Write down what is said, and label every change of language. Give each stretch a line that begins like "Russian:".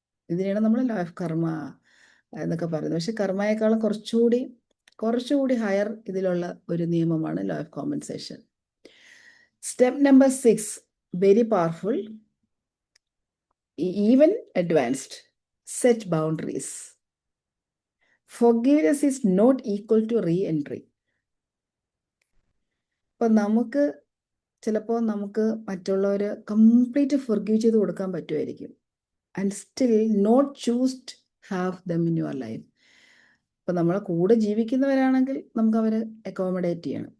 Malayalam: ഇതിനെയാണ് നമ്മൾ law of കർമ്മ എന്നൊക്കെ പറയുന്നത്. പക്ഷെ കർമ്മയെക്കാളും കുറച്ചുകൂടി ഹയർ ഇതിലുള്ള ഒരു നിയമമാണ് law of compensation.
English: Step number 6 very powerful, even advanced. Set boundaries. Forgiveness is not equal to re-entry.
Malayalam: ഇപ്പം ചിലപ്പോൾ നമുക്ക് മറ്റുള്ളവർ കംപ്ലീറ്റ് ഫൊർഗീവ് ചെയ്ത് കൊടുക്കാൻ പറ്റുമായിരിക്കും,
English: And still not choose have them in your life.
Malayalam: ഇപ്പം നമ്മളെ കൂടെ ജീവിക്കുന്നവരാണെങ്കിൽ നമുക്ക് അവരെ അക്കോമഡേറ്റ് ചെയ്യണം.